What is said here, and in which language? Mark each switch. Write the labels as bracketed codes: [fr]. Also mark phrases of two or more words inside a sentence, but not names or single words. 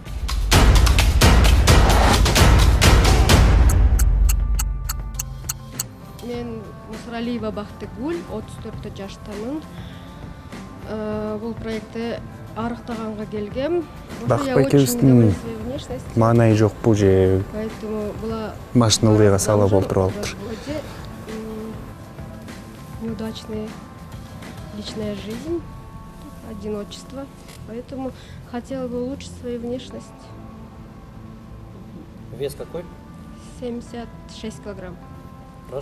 [ky] Мен Мусралиева Бактыгүл, 34 жаштамын. Бул проектте арыктаганга келгем. Бакытбай экөөбүздүн маанайы жок, бул же машиналыйга салып олтуруп алыптыр. [ru] Неудачная личная жизнь, одиночество. Поэтому хотела бы улучшить свою внешность. Вес какой? 76 килограмм. Рост?